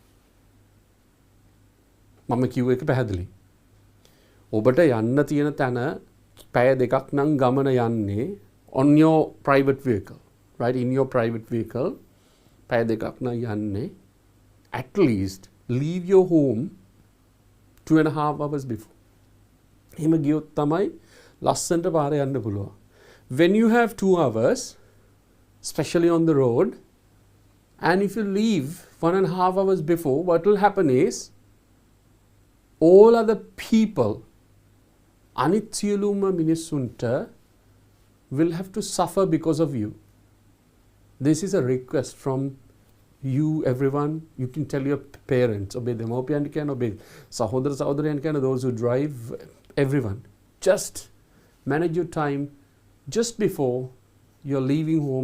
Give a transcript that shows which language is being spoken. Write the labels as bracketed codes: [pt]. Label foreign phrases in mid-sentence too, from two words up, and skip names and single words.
[si] මම කිව්ව එක පැහැදිලි. ඔබට යන්න තියෙන තැන පැය දෙකක් නම් ගමන යන්නේ [en] on your private vehicle, right? In your private vehicle [si] පැය දෙකක් නම් යන්නේ, [en] at least leave your home 2.5 hours before. [si] එහෙම ගියොත් තමයි ලස්සනට පාර යන්න පුළුවන්. [en] When you have 2 hours, especially on the road, and if you leave 1.5 hours before, what will happen is all other people, [si] අනිත් සියලුම මිනිස්සුන්ට [en] will have to suffer because of you. This is a request from you, everyone. You can tell your parents, obey them, obey සහෝදරයන්, those who drive, everyone. Just manage your time just before you're leaving home.